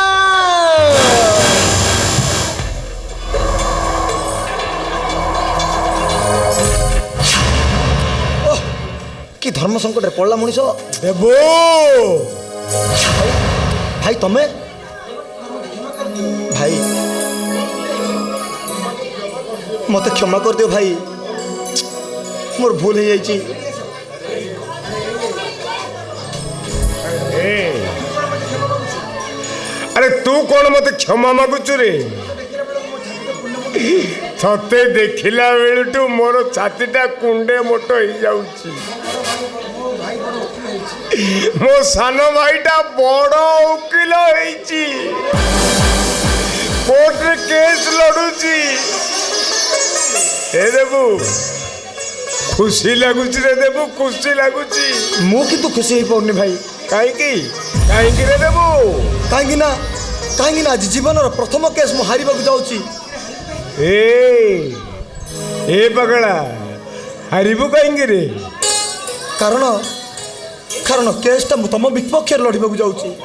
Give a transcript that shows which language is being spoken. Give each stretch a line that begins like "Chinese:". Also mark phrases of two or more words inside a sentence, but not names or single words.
Odia: କି ଧର୍ମ ସଙ୍କଟରେ ପଡ଼ିଲା ମଣିଷ। ଦେବୁ ଭାଇ ତମେ ଭାଇ ମତେ କ୍ଷମା କରିଦିଅ ଭାଇ, ମୋର ଭୁଲ ହେଇଯାଇଛି। ଆରେ ତୁ କୋନ ମତେ କ୍ଷମା ମାଗୁଛୁ ରେ? ତତେ ଦେଖିଲା ବେଳୁଟୁ ମୋର ଛାତିଟା କୁଣ୍ଡେ ମୋଟ ହେଇ ଯାଉଛି। ମୋ ସାନ ଭାଇଟା ବଡ଼ ଓକିଲ ହେଇଛି, କୋର୍ଟେ କେସ ଲଢୁଛି। ଏ ଦେବୁ ଖୁସି ଲାଗୁଛି ରେ ଦେବୁ, ଖୁସି ଲାଗୁଛି। ମୁଁ କିନ୍ତୁ ଖୁସି ହେଇପାରୁନି ଭାଇ। କାହିଁକି କାହିଁକି ରେ ଦେବୁ? କାହିଁକି ନା ଆଜି ଜୀବନର ପ୍ରଥମ କେସ୍ ମୁଁ ହାରିବାକୁ ଯାଉଛି। ଏ ପଗଳା ହାରିବୁ କାହିଁକି ରେ? କାରଣ କେସ୍ଟା ମୁଁ ତମ ବିପକ୍ଷରେ ଲଢ଼ିବାକୁ ଯାଉଛି।